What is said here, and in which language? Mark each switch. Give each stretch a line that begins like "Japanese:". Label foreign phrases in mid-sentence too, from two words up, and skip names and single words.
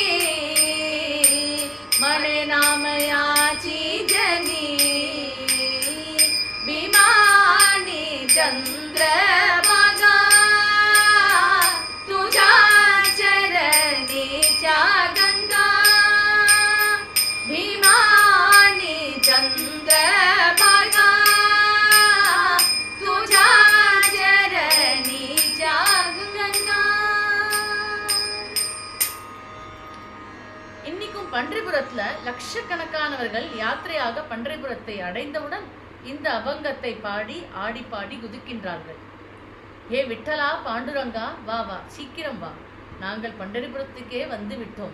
Marathi: म्हणे नाम याची जनी विमानी चंद्रभागा तुझ्या चरणीच्या गंगा भीमानी चंद्रभागा तुझ्या चरणीच्या गंगा.
Tamil: இன்னைக்கும் பன்றிபுரத்துல லட்சக்கணக்கானவர்கள் யாத்திரையாக பன்றிபுரத்தை அடைந்தவுடன் இந்த அபங்கத்தை பாடி ஆடி பாடி குதிக்கின்றார்கள். ஏ விட்டலா பாண்டுரங்கா வா வா சீக்கிரம் வா, நாங்கள் பண்டரிபுரத்துக்கே வந்து விட்டோம்.